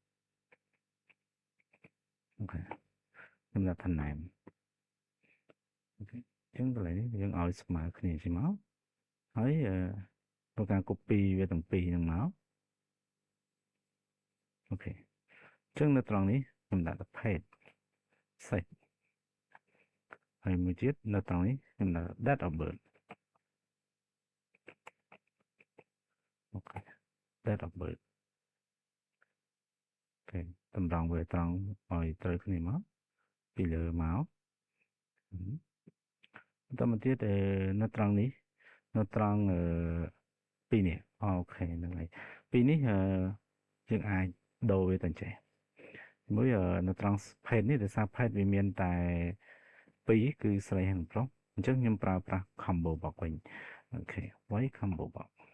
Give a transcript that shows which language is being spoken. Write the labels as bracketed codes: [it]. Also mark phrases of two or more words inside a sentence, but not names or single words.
[km] អូខេខ្ញុំដាក់ថា name អូខេអញ្ចឹងកន្លែងនេះយើងឲ្យស្មើគ្នាជាមកហើយធ្វើការ copy វាទាំងពីរហ្នឹងមក អូខេអញ្ចឹងនៅត្រង់នេះខ្ញុំដាក់ថា [en] page set [km] ហើយមួយទៀតនៅត្រង់នេះខ្ញុំដាក់ [en] date of birth [km] អូខេ [en] date of birth [km] អូខេតម្រង់វាត្រង់ឲ្យត្រូវគ្នាមកពីលើមក បន្តមកទៀតនៅត្រង់នេះនៅត្រង់ពីរនេះអូខេហ្នឹងហើយពីរនេះយើងអាចដូរវាទៅចេះមួយនៅត្រង់ page នេះដោយសារ page វាមានតែពីរគឺស្រីនិងប្រុសអញ្ចឹងខ្ញុំប្រើប្រាស់ [en] combo box [km] វិញអូខេ [en] y combo box